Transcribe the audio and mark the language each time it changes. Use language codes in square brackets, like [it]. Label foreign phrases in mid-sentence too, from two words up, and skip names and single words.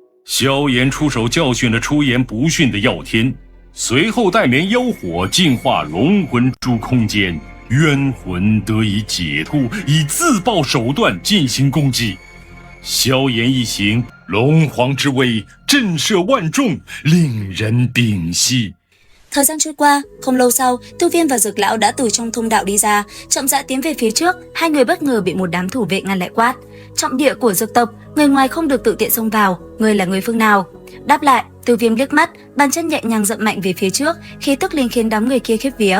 [zh] 萧炎出手教训了出言不逊的药天，随后带领妖火净化龙魂珠空间，冤魂得以解脱，以自爆手段进行攻击。萧炎一行，龙皇之威震慑万众，令人屏息。 [vi] Thời gian trôi qua, không lâu sau, Tiêu Viêm và Dược Lão đã từ trong thông đạo đi ra, chậm rãi tiến về phía trước. Hai người bất ngờ bị một đám thủ vệ ngăn lại quát. Trọng địa của dược tộc, người ngoài không được tự tiện xông vào. Người là người phương nào? Đáp lại, Tiêu Viêm liếc mắt, bàn chân nhẹ nhàng dậm mạnh về phía trước, khí tức liền khiến đám người kia khiếp vía.